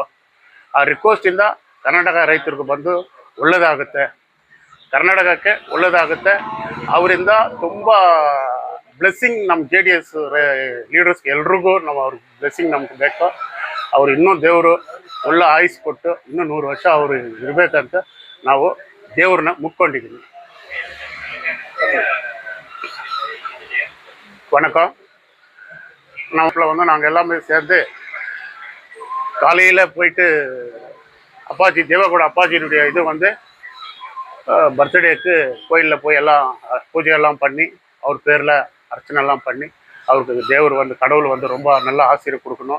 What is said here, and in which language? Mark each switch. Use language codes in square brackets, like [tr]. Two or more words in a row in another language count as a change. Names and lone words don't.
[kn] ಆ ರಿಕ್ವೆಸ್ಟಿಂದ ಕರ್ನಾಟಕ ರೈತರಿಗೂ ಬಂದು ಒಳ್ಳೆಯದಾಗುತ್ತೆ, ಕರ್ನಾಟಕಕ್ಕೆ ಒಳ್ಳೆಯದಾಗುತ್ತೆ. ಅವರಿಂದ ತುಂಬ ಬ್ಲೆಸ್ಸಿಂಗ್ ನಮ್ಮ JDS ಲೀಡರ್ಸ್ಗೆ ಎಲ್ರಿಗೂ ನಾವು ಅವ್ರ ಬ್ಲೆಸ್ಸಿಂಗ್ ನಮ್ಗೆ ಬೇಕು. ಅವ್ರು ಇನ್ನೂ ದೇವರು ಒಳ್ಳೆ ಆಯುಸ್ ಕೊಟ್ಟು ಇನ್ನೂ 100 ವರ್ಷ ಅವರು ಇರಬೇಕಂತ ನಾವು ದೇವ್ರನ್ನ ಮುಕ್ಕೊಂಡಿದ್ದೀವಿ. [ta] வணக்கம். நம்ம நாங்கள் எல்லாமே சேர்ந்து காலையில் போயிட்டு அப்பாச்சி தேவகோட அப்பாச்சியினுடைய இது பர்த்டேக்கு கோயிலில் போய் எல்லாம் பூஜையெல்லாம் பண்ணி அவர் பேரில் அர்ச்சனைலாம் பண்ணி அவருக்கு தேவர் கடவுள் ரொம்ப நல்ல ஆசீர்வாதம் கொடுக்கணும்.